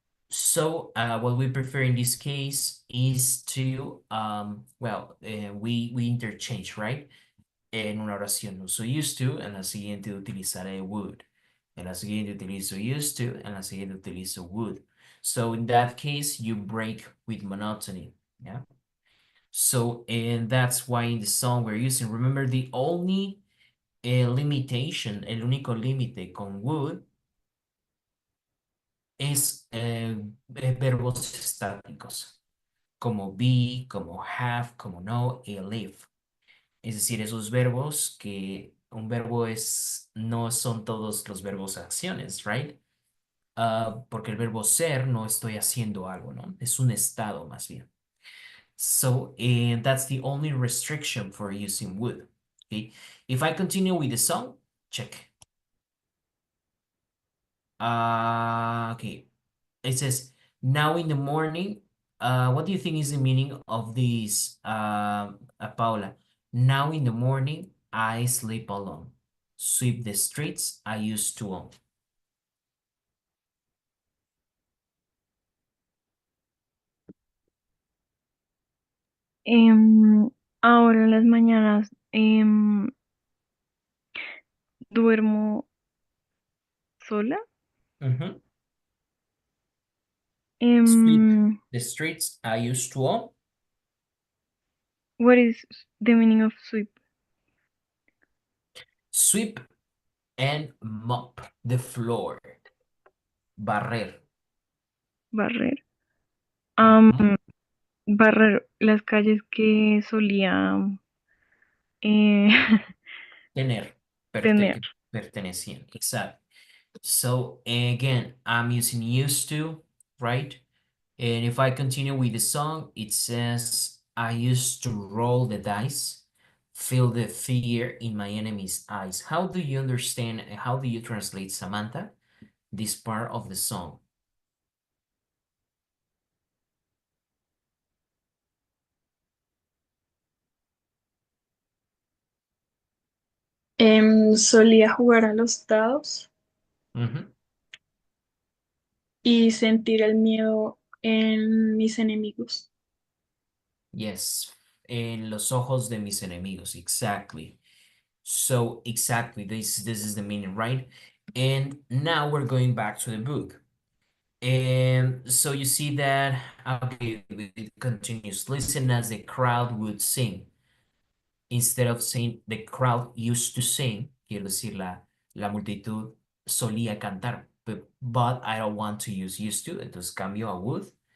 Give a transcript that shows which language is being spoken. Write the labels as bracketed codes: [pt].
[en] So what we prefer in this case is to, we interchange, right? [es] En una oración uso used to, en la siguiente utilizaré would. En la siguiente utilizo used to, en la siguiente utilizo would. [en] So in that case, you break with monotony, yeah? So, and that's why in the song we're using, remember the only limitation, [es] el único límite con would es verbos estáticos, como be, como have, como know y live. Es decir, esos verbos que un verbo es, no son todos los verbos acciones, [en] right? [es] Porque el verbo ser no estoy haciendo algo, ¿no? Es un estado más bien. [en] So, and that's the only restriction for using would. Okay. If I continue with the song, check. Okay. It says, now in the morning, what do you think is the meaning of this, Paula? Now in the morning, I sleep alone. Sweep the streets I used to own. [es] Ahora en las mañanas duermo sola. Mhm. [en] Sweep Em, the streets I used to own. what is the meaning of sweep? Sweep and mop the floor. [es] Barrer. Barrer. Ujú. Barrer las calles que solía eh, Tener. tener. Pertenecían. Exacto. [en] So again, I'm using used to, right? And if I continue with the song, it says, I used to roll the dice, feel the fear in my enemy's eyes. How do you understand, how do you translate, Samantha, this part of the song? [es] Solía jugar a los dados Mhm. y sentir el miedo en mis enemigos. [en] Yes, [es] en los ojos de mis enemigos, [en] exactly. So exactly, this is the meaning, right? And now we're going back to the book. And so you see that, okay, it continues. Listen as the crowd would sing. Instead of saying the crowd used to sing, [es] quiero decir, la multitud solía cantar, [en] but I don't want to use used to, [es] entonces cambio a [en] would.